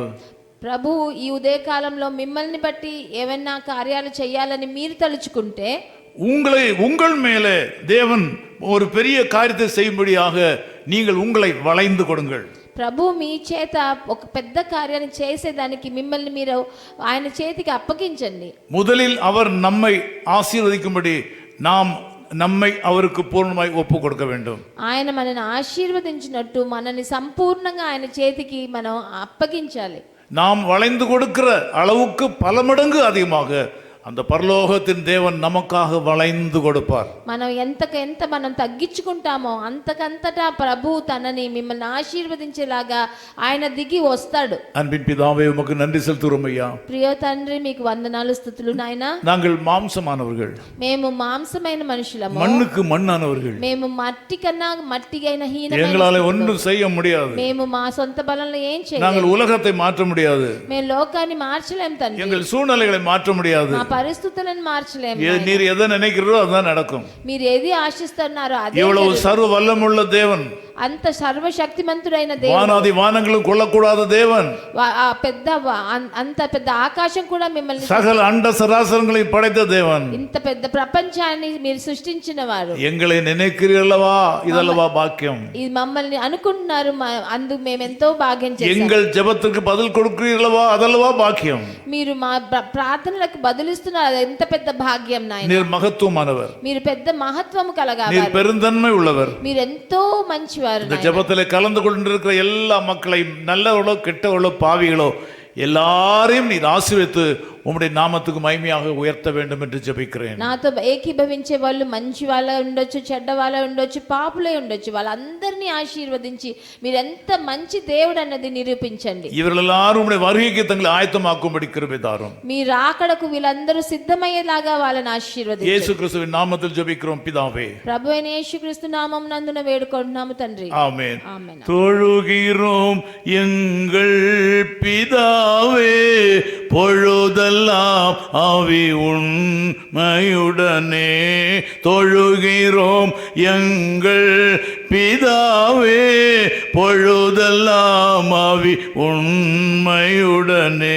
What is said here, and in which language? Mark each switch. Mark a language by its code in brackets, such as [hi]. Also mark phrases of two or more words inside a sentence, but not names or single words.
[te] ప్రభు ఈ ఉదయకాలంలో మిమ్మల్ని బట్టి ఏమైనా కార్యాలు చేయాలని మీరు తలుచుకుంటే, [ta] உங்கள் மேலே தேவன் ஒரு பெரிய காரியத்தை செய்யும்படியாக நீங்கள் உங்களை வளைந்து கொடுங்கள். [te] ప్రభు మీ చేత ఒక పెద్ద కార్యాన్ని చేసేదానికి మిమ్మల్ని మీరు ఆయన చేతికి అప్పగించండి. [ta] முதலில் அவர் நம்மை ஆசீர்வதிக்கும்படி நாம் நம்மை அவருக்கு பூர்ணமாய் ஒப்பு கொடுக்க வேண்டும். [te] ఆయన మనల్ని ఆశీర్వదించినట్టు మనల్ని సంపూర్ణంగా ఆయన చేతికి మనం అప్పగించాలి. [ta] நாம் வளைந்து கொடுக்கிற அளவுக்கு பல மடங்கு அதிகமாக அந்த பரலோகத்தின் தேவன் நமக்காக வளைந்து கொடுப்பார். [te] మనం ఎంత మనం తగ్గించుకుంటామో అంతకంతటా ప్రభు తనని మిమ్మల్ని ఆశీర్వదించేలాగా ఆయన దిగి వస్తాడు. [ta] அன்பின் பிதாவே உமக்கு நன்றி செலுத்துகிறோம் ஐயா. [te] ప్రియ తండ్రి మీకు వందనాలు స్తుతులు నాయనా. [ta] நாங்கள் மாம்சமானவர்கள், [te] మేము మాంసమైన మనుషులము, [ta] மண்ணுக்கு மண்ணானவர்கள், [te] మేము మట్టి కన్నా మట్టిగైన హీనమైన, [ta] எங்களால ஒன்றும் செய்ய முடியாது. [te] మేము మా సొంత బలంలో ఏం చేయలేము. [ta] நாங்கள் உலகத்தை மாற்ற முடியாது. [te] మేము లోకాన్ని మార్చలేం తండ్రి. [ta] எங்கள் సూழ்நிலைகளை மாற்ற முடியாது. [te] మా పరిస్థితులను మార్చలేము. [ta] நீர் எதை நினைக்கிறோ அதுதான் நடக்கும். [te] మీరు ఏది ఆశిస్తున్నారో అదే. [ta] இவ்வளவு சர்வ வல்லமுள்ள தேவன், [te] అంత సర్వశక్తిమంతుడైన దేవుడు, [ta] வானாதி వానங்களும் கொள்ளக்கூடாத தேவன், [te] అంత పెద్ద ఆకాశం కూడా మిమ్మల్ని, [ta] சகல அண்ட சராசரங்களையும் படைத்த தேவன், [te] ఇంత పెద్ద ప్రపంచాన్ని మీరు సృష్టించిన వారు. [ta] எங்களை நினைக்கிறீர்களவா? இதல்லவா பாக்கியம். [te] ఇది మమ్మల్ని అనుకుంటున్నారు, అందుకు మేము ఎంతో భాగ్యం చేశాం. [ta] எங்கள் ஜெபத்துக்கு பதில் கொடுக்கிறீர்களவா? அதல்லவா பாக்கியம். [te] మీరు మా ప్రార్థనలకు బదులిస్తున్నారు, అది ఎంత పెద్ద భాగ్యం నాయన. [ta] நீர் மகத்துவமானவர், [te] మీరు పెద్ద మహత్వము కలగాలి, [ta] நீர் பெருந்தன்மை உள்ளவர். [te] మీరు ఎంతో మంచివారు. [ta] இந்த ஜெபத்திலே கலந்து கொண்டிருக்கிற எல்லா மக்களையும், நல்லவர்களோ கெட்டவர்களோ பாவிகளோ எல்லாரையும் நீர் ஆசீர்வதித்து உம்முடைய நாமத்துக்கு மகிமையாக உயர்த்த வேண்டும் என்று ஜெபிக்கிறேன். [te] నాతో ఏకీభవించే వాళ్ళు మంచి వాళ్ళ ఉండొచ్చు, చెడ్డ వాళ్ళ ఉండొచ్చు, పాపులే ఉండొచ్చు, వాళ్ళందరినీ ఆశీర్వదించి మీరు ఎంత మంచి దేవుడు అన్నది నిరూపించండి. [ta] இவர்கள் எல்லாரும் உம்முடைய வருகைக்கு தங்களை ஆயத்தமாக்கும்படி கிருபை தாரும். [te] మీ రాకడకు వీళ్ళందరూ సిద్ధమయ్యేలాగా వాళ్ళని ఆశీర్వదించండి. [ta] இயேசு கிறிஸ்துவின் நாமத்தில் ஜெபிக்கிறோம் பிதாவே. [te] ప్రభువైన యేసుక్రీస్తు నామం నందున వేడుకుంటున్నాము తండ్రి. [ta] ஆமென். [te] ఆమేన్. [ta] தொழுகிறோம் எங்கள் பிதாவே, பொழுதெல்லாம் ஆவி உண்மையுடனே. தொழுகிறோம் எங்கள் பிதாவே, பொழுதெல்லாம் ஆவி உண்மையுடனே.